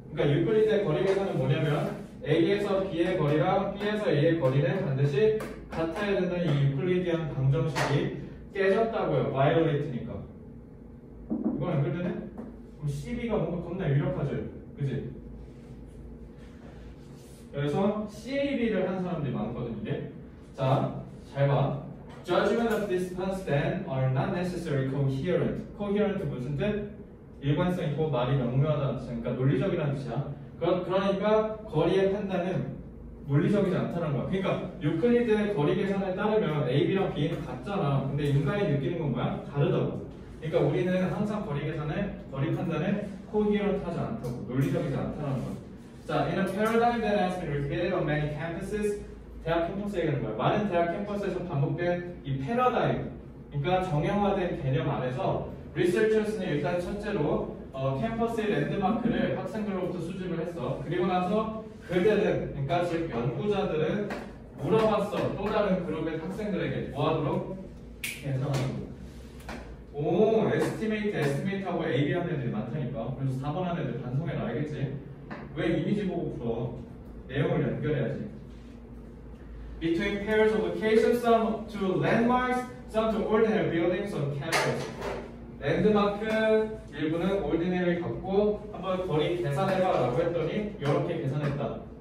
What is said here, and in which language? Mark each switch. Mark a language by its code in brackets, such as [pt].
[ko] 그러니까 유클리드의 거리 계산은 뭐냐면 A에서 B의 거리랑 B에서 A의 거리는 반드시 같아야 된다는 이 유클리디안 방정식이 깨졌다고요. violate니까. 이건 연결되네? 그럼 CB가 뭔가 겁나 유력하죠. 그지? 그래서 CAB를 한 사람들이 많거든요. 이게. 자, 잘 봐. [en] Judgment of distance then are not necessarily coherent. [ko] coherent 무슨 뜻? 일관성 있고 말이 명료하다는 뜻이야. 그러니까 논리적이라는 뜻이야. 그러니까 거리의 판단은 논리적이지 않다는 거야. 그러니까 유클리드의 거리 계산에 따르면 A, B랑 B는 같잖아. 근데 인간이 느끼는 건 뭐야? 다르다고. 그러니까 우리는 항상 거리 계산에 거리 판단에 coherent하지 않다고. 논리적이지 않다는 거야. [en] 자, in a paradigm that has been repeated on many campuses. [ko] 대학 캠퍼스 얘기하는 거야. 많은 대학 캠퍼스에서 반복된 이 패러다임, 그러니까 정형화된 개념 안에서 리서처스는 일단 첫째로 캠퍼스의 랜드마크를 학생들로부터 수집을 했어. 그리고 나서 그들은, 그러니까 즉 연구자들은 물어봤어. 또 다른 그룹의 학생들에게 뭐하도록? 계산하도록. 오, 에스티메이트하고 AB 하는 애들이 많다니까. 그래서 4번 하는 애들 반성해라. 알겠지? 왜 이미지 보고 풀어? 내용을 연결해야지. [en] Between pairs of locations, some to landmarks, some to ordinary buildings on campus. [ko] 랜드마크 일부는 ordinary 갖고 한번 거리 계산해봐 라고 했더니 이렇게 계산했다.